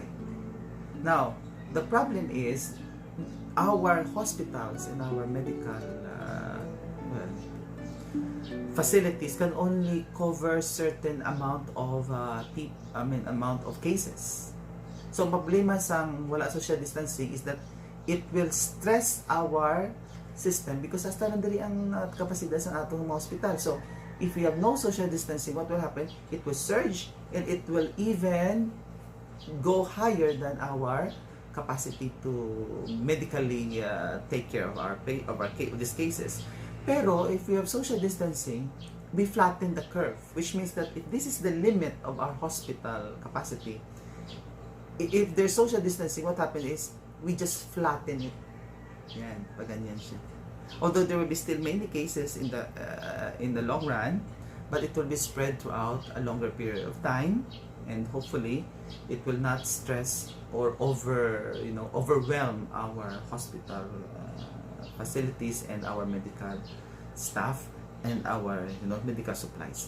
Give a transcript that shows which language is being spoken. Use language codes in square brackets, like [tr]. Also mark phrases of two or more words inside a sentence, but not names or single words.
[en] Now, the problem is our hospitals and our medical facilities can only cover certain amount of amount of cases. So, [hil] problema sang wala [en] social distancing is that it will stress our system because [hil] hasta nandali ang kapasidad sa atong mga [en] hospital. So, if we have no social distancing, what will happen? It will surge and it will even go higher than our capacity to medically take care of these cases. Pero if we have social distancing, we flatten the curve, which means that if this is the limit of our hospital capacity, if there's social distancing, what happens is we just flatten it. [hil] Yan, paganyan siya. [en] Although there will be still many cases in the long run, but it will be spread throughout a longer period of time. And hopefully, it will not stress or overwhelm our hospital facilities and our medical staff and our medical supplies.